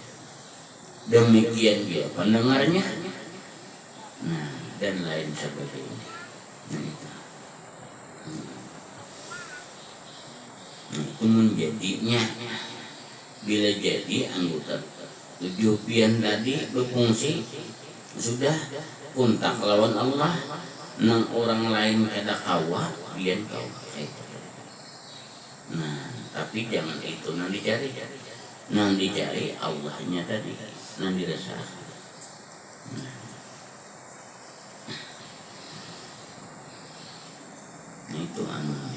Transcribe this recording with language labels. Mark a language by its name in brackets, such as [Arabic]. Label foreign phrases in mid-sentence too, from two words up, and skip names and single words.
[Banjar] Demikian dia pendengarnya. Nah dan lain sebagainya. Nah itu. Itu menjadinya bila jadi anggota tujuh pian tadi berfungsi sudah kontak lawan Allah nang orang lain kada kawa pian kawa. Nah tapi jangan itu nang dicari Allahnya tadi nang dirasakan. Nah itu anunya.